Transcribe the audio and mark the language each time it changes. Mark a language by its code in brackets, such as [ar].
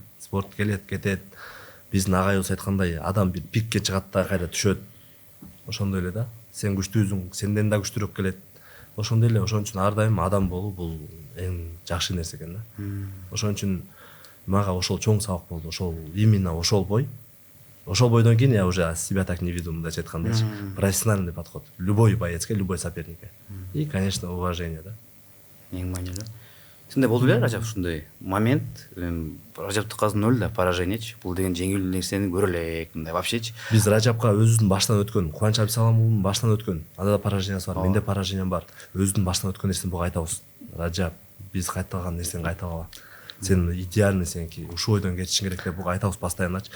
[ky] Спорт келет, кетет. Биздин агайыбыз айткандай адам бир пикке чыгат да кайра түшөт. Ошондой эле да. Сен күчтүүсүң, сенден да күчтүүрөөк келет. Ошондой эле ошон үчүн ар дайым адам болуу бул эң жакшы нерсе экен да. Ошон үчүн мага ошол чоң сабак болду. Ошол именно ошол бой. Ошол бойдон кийин [ru] я уже себя так не веду, [ky] мындайча айткандачы. [ru] Профессиональный подход. Любой боецке, любой соперникке. И, конечно, уважение, да. [ky] Эң маанилүү. Сенде болду беле Ражап ушундай момент, Ражаптыкы азыр ноль да поражениечи. Бул деген жеңил нерсени көрө элек, мындай вообще. Биз Ражапка өзүнүн баштан өткөн, Кубанч Абдисаламовдун баштан өткөн, анда да поражениясы бар, менде поражениям бар. Өзүнүн баштан өткөн нерсени буга айтабыз. Ражап, биз кайталган нерсени кайталала. Сен идеальный сенки, ушул бойдон кетишиң керек деп буга айтабыз постоянно.